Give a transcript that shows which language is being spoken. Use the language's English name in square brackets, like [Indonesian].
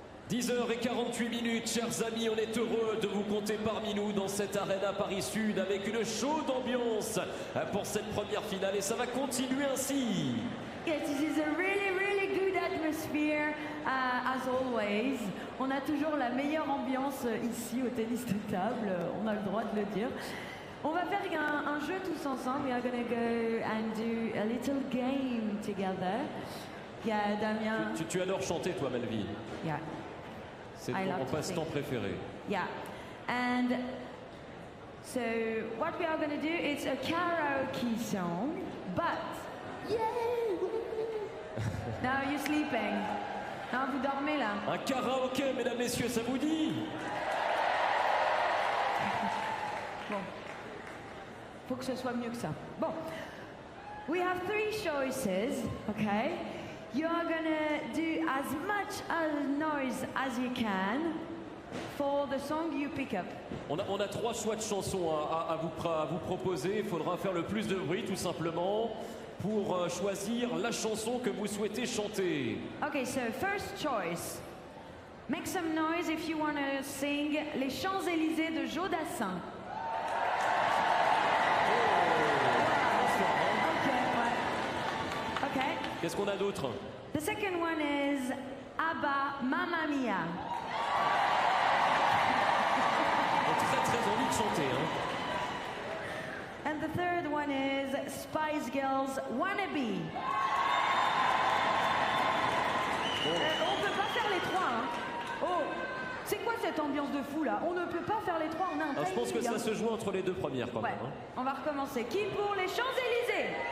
[French] 10h48, chers amis, on est heureux de vous compter parmi nous dans cette Arena Paris Sud avec une chaude ambiance pour cette première finale et ça va continuer ainsi. [English] Yes, this is a really good atmosphere, as always. [French] On a toujours la meilleure ambiance ici au tennis de table, on a le droit de le dire. On va faire un jeu tous ensemble. [English] We are gonna go and do a little game together. [French] Il y a Damien. Tu adores chanter, toi, Melville. Yeah. C'est mon passe-temps préféré. Yeah. [English] And so what we are going to do is a karaoke song, but now you're sleeping. [French] Non, vous dormez là. Un karaoké, mesdames, messieurs, ça vous dit? Bon. Faut que ce soit mieux que ça. [English] Bon. We have 3 choices, okay? You are gonna do as much noise as you can for the song you pick up. [French] On a 3 choix de chansons à vous proposer. Il faudra faire le plus de bruit, tout simplement, pour choisir la chanson que vous souhaitez chanter. [English] Okay, so first choice. Make some noise if you want to sing Les Champs-Élysées de Jodassin. Okay. [French] Qu'est-ce qu'on a d'autre? [English] The second one is ABBA, Mamma Mia. [French] Très envie de chanter. Hein. [English] And the third one is Spice Girls, Wannabe. [French] On peut pas faire les 3. Hein. Oh, c'est quoi cette ambiance de fou là? On ne peut pas faire les 3, on a un timing. Je pense que ça se joue entre les 2 premières quand même. Hein. On va recommencer. Qui pour les Champs-Élysées?